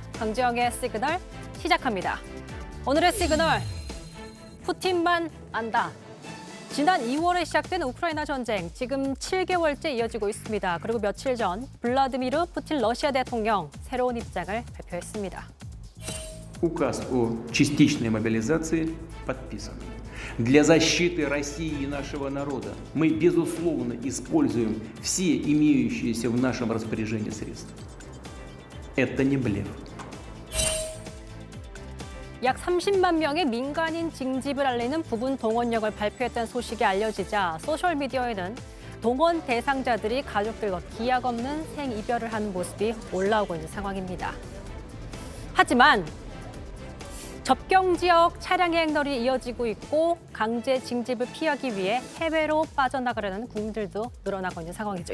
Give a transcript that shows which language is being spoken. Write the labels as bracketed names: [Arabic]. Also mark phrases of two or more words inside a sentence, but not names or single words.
[Korean] 강지영의 시그널 시작합니다. 오늘의 시그널, 푸틴만 안다. 지난 2월에 시작된 우크라이나 전쟁, 지금 7개월째 이어지고 있습니다. 그리고 며칠 전 블라디미르 푸틴 러시아 대통령 새로운 입장을 발표했습니다. [Russian] Указ о частичной мобилизации подписан. Для защиты России и нашего народа мы, безусловно, используем все имеющиеся в нашем распоряжении средства. Это не блеф. [Korean] 약 30만 명의 민간인 징집을 알리는 부분 동원령을 발표했다는 소식이 알려지자 소셜미디어에는 동원 대상자들이 가족들과 기약 없는 생이별을 하는 모습이 올라오고 있는 상황입니다. 하지만 접경 지역 차량 행렬이 이어지고 있고 강제 징집을 피하기 위해 해외로 빠져나가려는 국민들도 늘어나고 있는 상황이죠.